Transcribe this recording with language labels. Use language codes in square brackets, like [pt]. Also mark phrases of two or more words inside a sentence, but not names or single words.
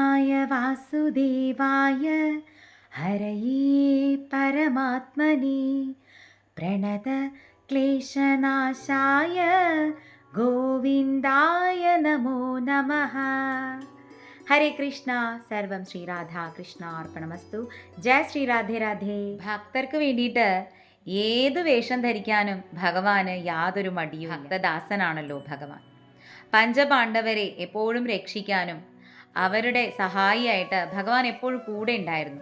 [sa] कृष्णाय वासुदेवाय हरये परमात्मने प्रणत क्लेशनाशाय गोविन्दाय नमो नमः. ഹരേ കൃഷ്ണ. സർവം ശ്രീരാധാ കൃഷ്ണാർപ്പണമസ്തു. ജയ ശ്രീ രാധേ രാധേ. [ml] ഭക്തർക്ക് വേണ്ടിയിട്ട് ഏത് വേഷം ധരിക്കാനും ഭഗവാന് യാതൊരു മടിയും. ഭക്തദാസനാണല്ലോ ഭഗവാൻ. പഞ്ചപാണ്ഡവരെ എപ്പോഴും രക്ഷിക്കാനും അവരുടെ സഹായിയായിട്ട് ഭഗവാൻ എപ്പോഴും കൂടെ ഉണ്ടായിരുന്നു.